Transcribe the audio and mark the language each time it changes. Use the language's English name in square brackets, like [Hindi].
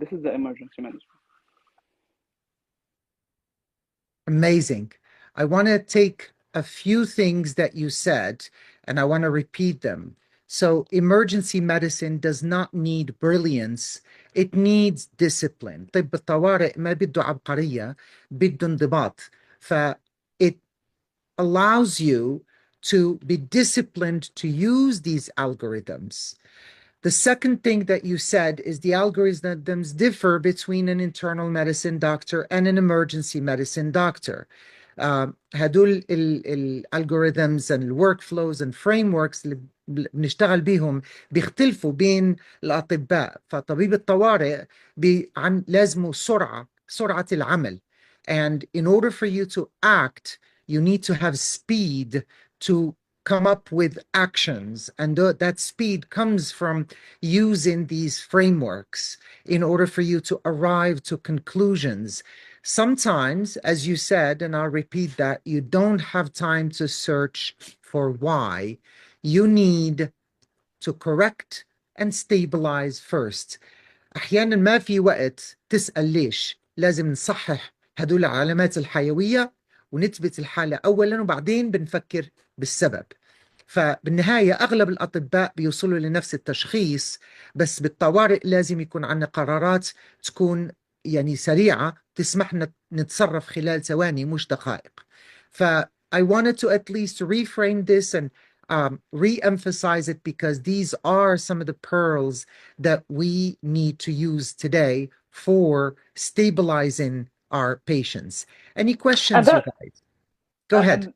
[English] This is the emergency management. Amazing. I want to take a few things that you said and I want to repeat them. So, emergency medicine does not need brilliance, it needs discipline. [Arabic] طب الطوارئ ما بده عبقرية، بده انضباط. [English] ف it allows you to be disciplined to use these algorithms. The second thing that you said is the algorithms differ between an internal medicine doctor and an emergency medicine doctor. [Arabic] هدول الالجوريثمز and الورك and frameworks اللي بنشتغل بيهم بيختلفوا بين الأطباء. فطبيب الطوارئ لازمه سرعة العمل. [English] And in order for you to act, you need to have speed to come up with actions. And that speed comes from using these frameworks in order for you to arrive to conclusions. Sometimes, as you said, and I'll repeat that, you don't have time to search for why. You need to correct and stabilize first. [Arabic] أحيانا ما في وقت تسأل ليش. لازم نصحح هدول العلامات الحيوية ونثبت الحالة أولا وبعدين بنفكر بالسبب. فبالنهاية أغلب الأطباء بيوصلوا لنفس التشخيص، بس بالطوارئ لازم يكون عندنا قرارات تكون يعني سريعة تسمحنا نتصرف خلال ثواني مش دقائق. [English] I wanted to at least reframe this and re-emphasize it because these are some of the pearls that we need to use today for stabilizing our patients. Any questions, you guys? Go ahead.